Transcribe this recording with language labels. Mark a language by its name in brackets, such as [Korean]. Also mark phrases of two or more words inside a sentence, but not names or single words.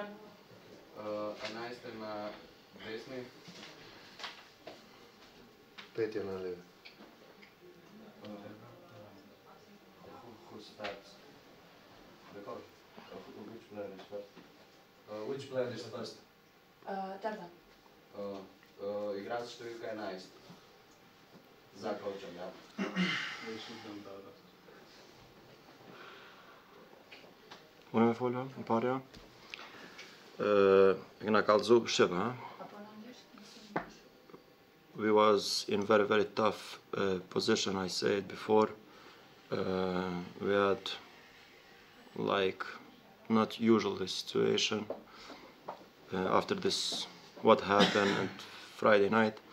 [English] Nice and Disney. Who starts? The coach. Which player is first? Which player is first? Dardan. [Slovenian] Igrač številka 11. Za coachem, ja. [Albanian] Unë me folë, në parja. Këna kallëzu Shqipa. [English] We was in very tough position, I said before. We had like not usual situation after this what happened, and Friday night.